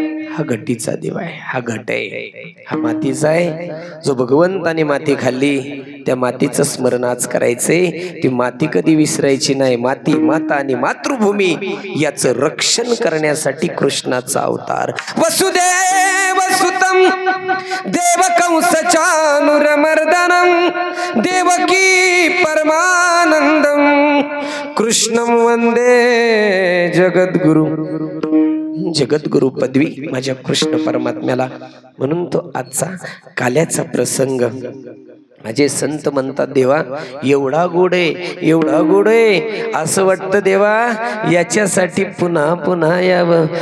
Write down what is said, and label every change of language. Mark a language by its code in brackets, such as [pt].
[mr] हा घटीचा देव आहे, हा घट आहे, हा मातीचा आहे। जो भगवंताने माती खाल्ली त्या मातीचं स्मरण आज करायचंय, ती माती कधी विसरायची नाही। माती माता आणि मातृभूमी याचं रक्षण करण्यासाठी कृष्णाचा अवतार। [sa] वसुदेव सुतम देवकंस चानुरमर्दनम देवकी परमानंदम कृष्णं वंदे जगद्गुरु। [mr] जगद्गुरु पदवी माझ्या कृष्ण परमात्म्याला, म्हणून तो आजचा काल्याचा प्रसंग। माझे संत म्हणतात देवा एवढा गोड आहे, एवढा गोड आहे, असं वाटतं देवा याच्यासाठी पुन्हा पुन्हा यावं।